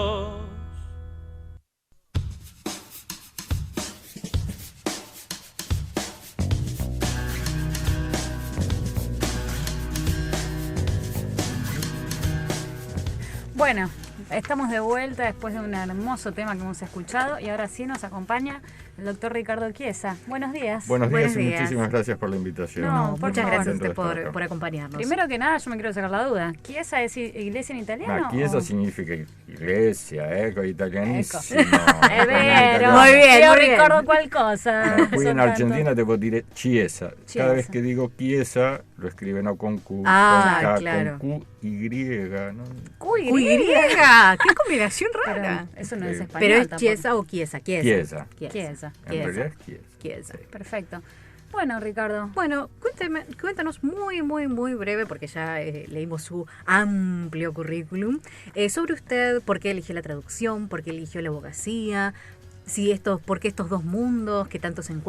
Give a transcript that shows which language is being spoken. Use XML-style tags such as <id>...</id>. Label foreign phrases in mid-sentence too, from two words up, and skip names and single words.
<es>Bueno, estamos de vuelta después de un hermoso tema que hemos escuchado y ahora sí nos acompaña el doctor Ricardo Chiesa. Buenos días. Buenos días y días. muchísimas gracias por la invitación. No, por Muchas favor. gracias a usted Contento de estar acá. por acompañarnos. Primero que nada, yo me quiero sacar la duda. ¿Chiesa es iglesia en italiano? Chiesa o- significa iglesia, italianissimo.</es> <it>È vero.</it> <es>Muy bien,</es> <it>Io</it> <es>muy bien.</es> <it>ricordo qualcosa. Qui in soltanto.</it> <es>Argentina te puedo</es> <it>dire chiesa.</it> <es>Cada Chiesa. vez que digo chiesa, lo escriben no con Q, Ah, con K, claro. con Q, Y, ¿no? Uy, ¡Uy, griega! ¡Qué combinación Pero rara! eso no es Pero español. Pero es tampoco. Chiesa o Chiesa. Chiesa. Chiesa. En realidad es chiesa. Chiesa. Perfecto. Bueno, Ricardo. Bueno, cuéntanos muy breve, porque ya leímos su amplio currículum, sobre usted, por qué eligió la traducción, por qué eligió la abogacía, por qué estos dos mundos que tanto se</es>